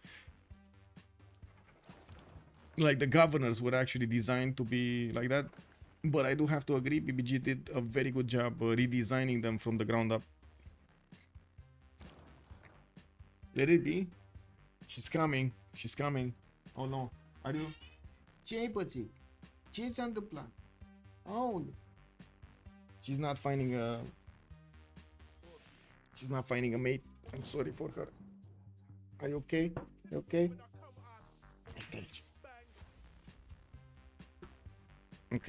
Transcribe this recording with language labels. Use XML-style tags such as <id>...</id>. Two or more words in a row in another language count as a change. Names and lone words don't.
<en>Like the governors were actually designed to be like that, but I do have to agree, BBG did a very good job redesigning them from the ground up. Let it be. She's coming. She's coming. Oh no. Are you?</en> <ro>Ce-ai pățit? Ce s-a întâmplat?</ro> <en>Oh. She's not finding a mate. I'm sorry for her. Are you okay? You okay? Okay.</en>